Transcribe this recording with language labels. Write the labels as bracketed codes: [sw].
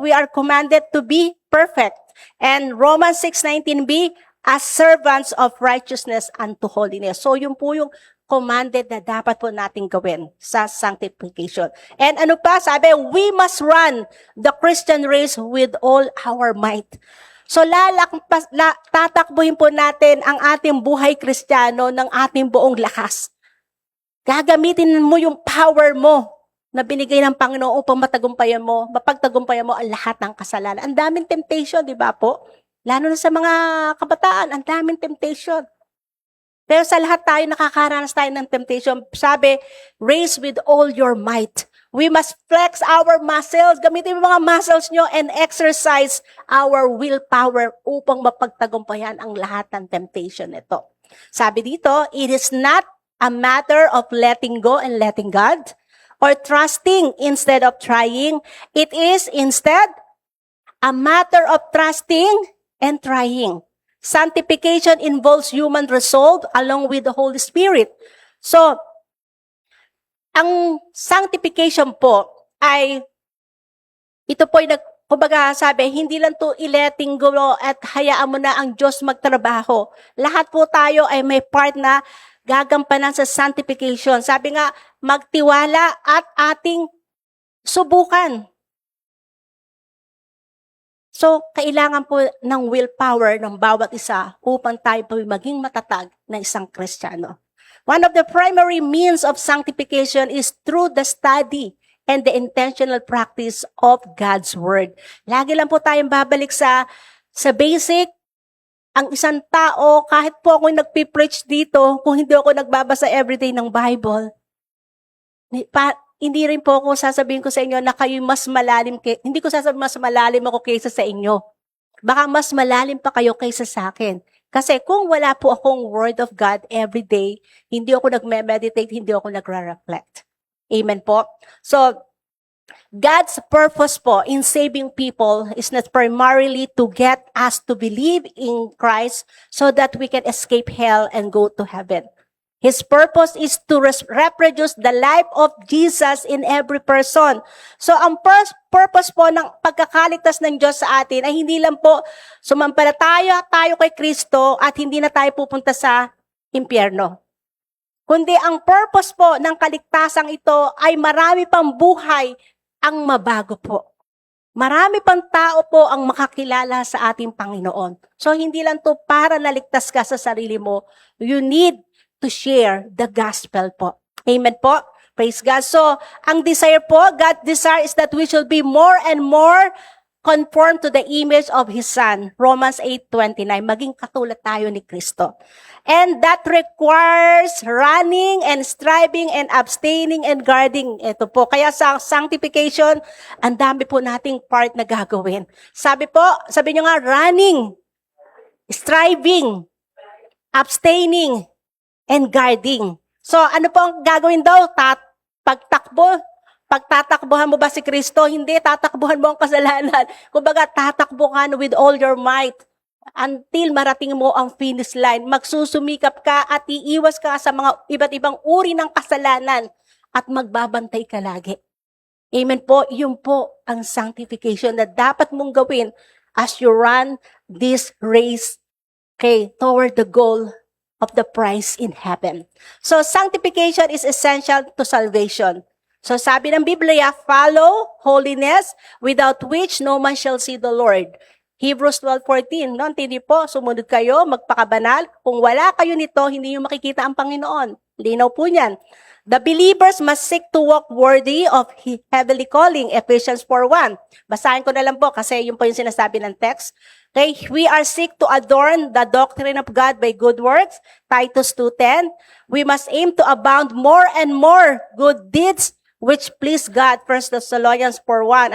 [en] We are commanded to be perfect. And Romans 6:19b, as servants of righteousness unto holiness. [tl] So yun po yung commanded na dapat po natin gawin sa sanctification. And ano pa? [en] Sabi, we must run the Christian race with all our might. [tl] So tatakbuhin po natin ang ating buhay Kristiyano ng ating buong lakas. Gagamitin mo yung power mo na binigay ng Panginoon upang mapagtagumpayan mo ang lahat ng kasalanan. Ang daming temptation, di ba po? Lalo na sa mga kabataan, ang daming temptation. Pero sa lahat tayo, nakakaranas tayo ng temptation. [en] Sabi, race with all your might. We must flex our muscles, [tl] gamitin mo mga muscles nyo, [en] and exercise our willpower [tl] upang mapagtagumpayan ang lahat ng temptation nito. Sabi dito, [en] it is not a matter of letting go and letting God, or trusting instead of trying. It is instead a matter of trusting and trying. Sanctification involves human resolve along with the Holy Spirit. [tl] So, ang sanctification po ay, ito po ay kumbaga sabi, hindi lang to i-letting go at hayaan mo na ang Diyos magtrabaho. Lahat po tayo ay may part na gagampanan sa sanctification. Sabi nga, magtiwala at ating subukan. So, kailangan po ng willpower ng bawat isa upang tayo po maging matatag na isang Kristiyano. [en] One of the primary means of sanctification is through the study and the intentional practice of God's Word. [tl] Lagi lang po tayong babalik sa basic. Ang isang tao, kahit po ako nagpipreach dito, kung hindi ako nagbabasa everyday ng Bible, hindi rin po ako sasabihin ko sa inyo na kayo mas malalim, hindi ko sasabihin mas malalim ako kaysa sa inyo. Baka mas malalim pa kayo kaysa sa akin. Kasi kung wala po akong Word of God everyday, hindi ako nagme-meditate, hindi ako nagre-reflect. Amen po? [en] So, God's purpose po in saving people is not primarily to get us to believe in Christ so that we can escape hell and go to heaven. His purpose is to reproduce the life of Jesus in every person. [tl] So, ang purpose po ng pagkakaligtas ng Diyos sa atin ay hindi lang po sumampalataya tayo kay Kristo at hindi na tayo pupunta sa impyerno. Kundi ang purpose po ng kaligtasang ito ay marami pang buhay ang mabago po. Marami pang tao po ang makakilala sa ating Panginoon. So, hindi lang to para naligtas ka sa sarili mo. [en] You need to share the gospel [tl] po. Amen po. [en] Praise God. So, [tl] ang desire po, [en] God's desire is that we shall be more and more conformed to the image of His Son. Romans 8:29. [tl] Maging katulad tayo ni Kristo. [en] And that requires running and striving and abstaining and guarding. [tl] Ito po. Kaya sa sanctification, ang dami po nating part na gagawin. Sabi nyo nga, [en] running, striving, abstaining, and guarding. [tl] So, ano po ang gagawin daw? Pagtakbo. Pagtatakbuhan mo ba si Kristo? Hindi, tatakbuhan mo ang kasalanan. Kumbaga, tatakbo ka [en] with all your might until [tl] marating mo ang finish line. Magsusumikap ka at iiwas ka sa mga iba't ibang uri ng kasalanan at magbabantay ka lagi. Amen po. Yun po ang sanctification na dapat mong gawin [en] as you run this race toward the goal of the prize in heaven. So, sanctification is essential to salvation. So sabi ng Biblia, follow holiness without which no man shall see the Lord. Hebrews 12:14, no? [tl] Hindi po, sumunod kayo, magpakabanal. Kung wala kayo nito, hindi nyo makikita ang Panginoon. Linaw po niyan. [en] The believers must seek to walk worthy of heavenly calling, Ephesians 4:1. [tl] Basahin ko na lang po kasi yun po yung sinasabi ng text. [en] Okay, we are seek to adorn the doctrine of God by good works, Titus 2:10. We must aim to abound more and more good deeds which please God, 1 Thessalonians 4:1.